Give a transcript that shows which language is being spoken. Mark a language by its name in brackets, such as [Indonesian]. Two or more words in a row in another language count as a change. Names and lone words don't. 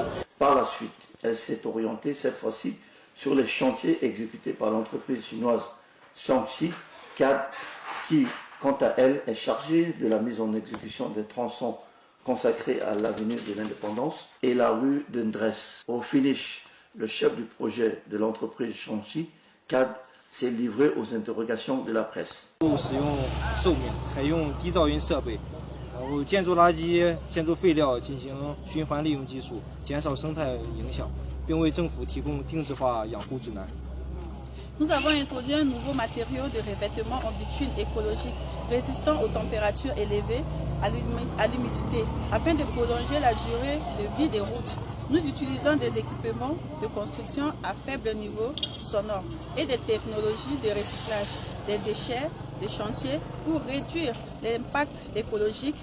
[French] Par la suite, elle s'est orientée cette fois-ci sur les chantiers exécutés par l'entreprise chinoise Shaanxi CAD, qui, quant à elle, est chargée de la mise en exécution des tronçons consacrés à l'avenue de l'Indépendance et la rue de Ndresse. Au finish, Le chef du projet de l'entreprise Shanxi, CAD, s'est livré aux interrogations de la presse. [Chinese] 使用寿命，采用低噪音设备，然后建筑垃圾、建筑废料进行循环利用技术，减少生态影响，并为政府提供定制化养护指南。 [French] Nous avons introduit un nouveau matériau de revêtement en bitume écologique résistant aux températures élevées à l'humidité afin de prolonger la durée de vie des routes. Nous utilisons des équipements de construction à faible niveau sonore et des technologies de recyclage des déchets des chantiers pour réduire l'impact écologique.